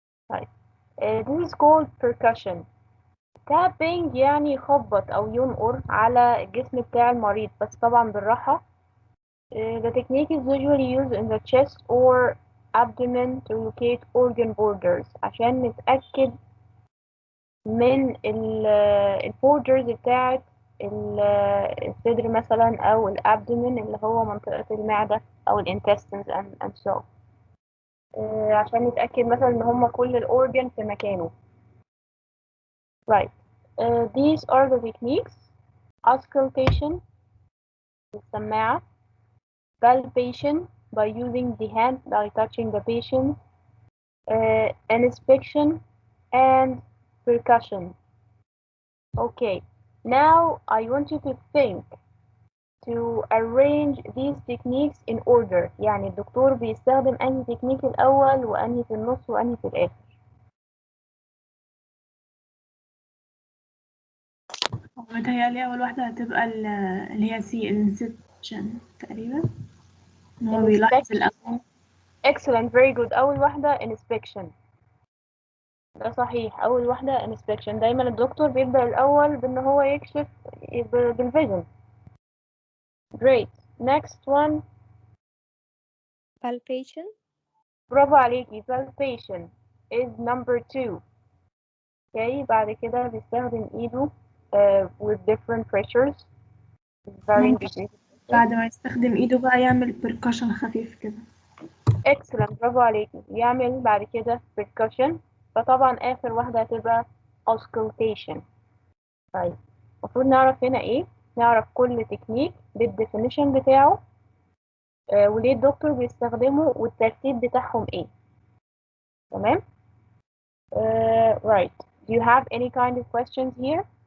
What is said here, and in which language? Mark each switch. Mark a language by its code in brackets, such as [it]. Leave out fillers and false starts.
[en] طيب this is called percussion. [ar] tapping يعني يخبط أو ينقر على الجسم بتاع المريض، بس طبعا بالراحة. [en] The technique is usually used in the chest or abdomen to locate organ borders [ar] عشان نتأكد من البوردرز بتاعت الصدر مثلا أو الابدومين اللي هو منطقة المعدة أو الانتستينز [en] and so [ar] عشان نتأكد مثلا إن هما كل الأورجن في مكانه. [en] Right. These are the techniques: auscultation بالسماعة, palpation by using the hand by touching the patient, inspection, and percussion. Okay, now I want you to think to arrange these techniques in order. [ar] يعني الدكتور بيستخدم أنهي تكنيك الأول وأنهي في النص وأنهي في الآخر. متهيألي أول واحدة هتبقى اللي هي سي انسبشن تقريبا، إن هو بيلاحظ الأول. [en] Excellent, very good. [ar] أول واحدة inspection. ده صحيح، أول واحدة inspection. دايما الدكتور بيبدأ الأول بإن هو يكشف بالفيجن. [en] Great. Next one. Palpation. [ar] برافو عليكي. [en] palpation is number 2. [ar] Okay, بعد كده بيستخدم إيده [en] with different pressures. varying degrees. [ar] بعد ما يستخدم إيده بقى يعمل percussion خفيف كده. excellent، برافو عليكي. يعمل بعد كده percussion. فطبعا آخر واحدة هتبقى auscultation. طيب المفروض نعرف هنا إيه؟ نعرف كل تكنيك بالديفينيشن بتاعه وليه الدكتور بيستخدمه والترتيب بتاعهم إيه. [en] تمام؟ Right. Do you have any kind of questions here?